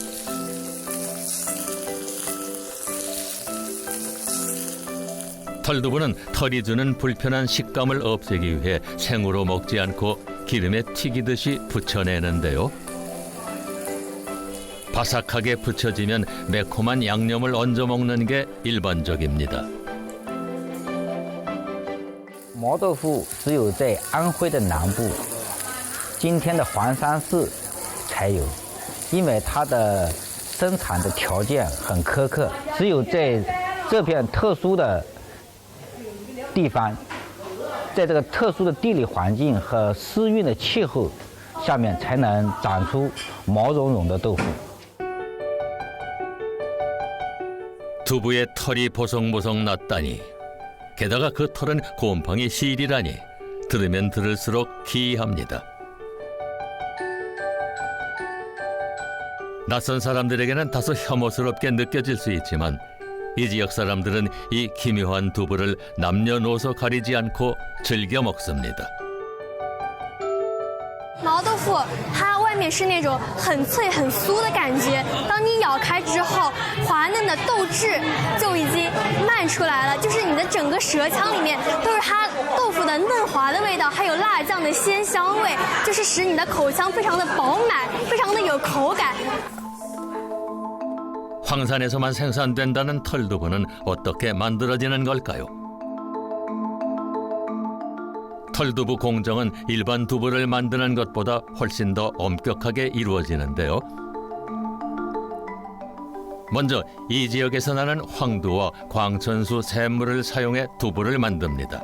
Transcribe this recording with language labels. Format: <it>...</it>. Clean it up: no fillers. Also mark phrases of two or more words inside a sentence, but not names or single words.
<ko>털두부는 털이 주는 불편한 식감을 없애기 위해 생으로 먹지 않고 기름에 튀기듯이 부쳐내는데요. 바삭하게 부쳐지면 매콤한 양념을 얹어 먹는 게 일반적입니다.</ko> <zh>毛豆腐只有在安徽的南部，今天的黄山市才有，因为它的生产的条件很苛刻，只有在这片特殊的地方，在这个特殊的地理环境和湿润的气候下面，才能长出毛茸茸的豆腐。</zh> <ko>두부에 털이 보송보송 났다니 게다가 그 털은 곰팡이 실이라니 들으면 들을수록 기이합니다. 낯선 사람들에게는 다소 혐오스럽게 느껴질 수 있지만 이 지역 사람들은 이 기묘한 두부를 남녀노소 가리지 않고 즐겨 먹습니다.</ko> <zh>毛豆腐它外面是那种很脆很酥的感觉，当你咬开之后，滑嫩的豆质就已经漫出来了，就是你的整个舌腔里面都是它豆腐的嫩滑的味道，还有辣酱的鲜香味，就是使你的口腔非常的饱满，非常的有口感。</zh> <ko>황산에서만 생산된다는 털두부는 어떻게 만들어지는 걸까요? 털두부 공정은 일반 두부를 만드는 것보다 훨씬 더 엄격하게 이루어지는데요. 먼저 이 지역에서 나는 황두와 광천수 샘물을 사용해 두부를 만듭니다.</ko>